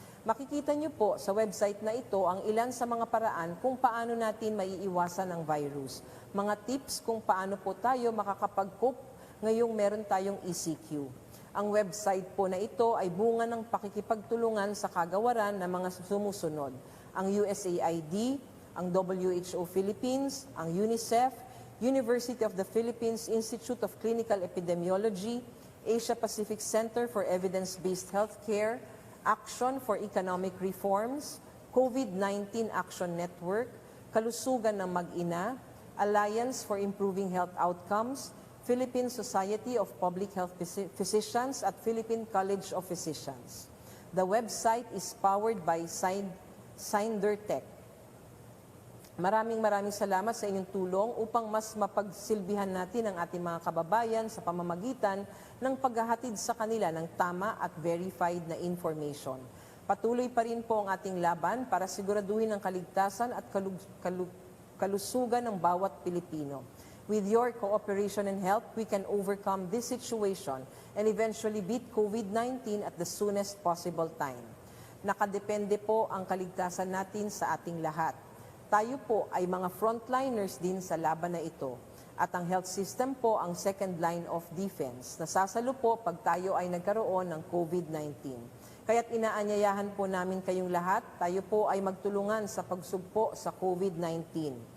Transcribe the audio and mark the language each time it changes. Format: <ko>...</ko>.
<tl>Makikita nyo po sa website na ito ang ilan sa mga paraan kung paano natin maiiwasan ang virus. Mga tips kung paano po tayo makakapag-cope ngayong meron tayong ECQ. Ang website po na ito ay bunga ng pakikipagtulungan sa kagawaran ng mga sumusunod. Ang USAID, ang WHO Philippines, ang UNICEF, University of the Philippines Institute of Clinical Epidemiology, Asia Pacific Center for Evidence-Based Healthcare, Action for Economic Reforms, COVID-19 Action Network, Kalusugan ng Mag-ina, Alliance for Improving Health Outcomes, Philippine Society of Public Health Physicians at Philippine College of Physicians.</tl> <en>The website is powered by SinderTech.</en> <tl>Maraming salamat sa inyong tulong upang mas mapagsilbihan natin ang ating mga kababayan sa pamamagitan ng paghahatid sa kanila ng tama at verified na information. Patuloy pa rin po ang ating laban para siguraduhin ang kaligtasan at kalusugan ng bawat Pilipino.</tl> <en>With your cooperation and help, we can overcome this situation and eventually beat COVID-19 at the soonest possible time.</en> <tl>Nakadepende po ang kaligtasan natin sa ating lahat. Tayo po ay mga frontliners din sa laban na ito. At ang health system po ang</tl> <en>second line of defense.</en> <tl>Nasasalo po pag tayo ay nagkaroon ng COVID-19. Kaya't inaanyayahan po namin kayong lahat, tayo po ay magtulungan sa pagsugpo sa COVID-19.</tl>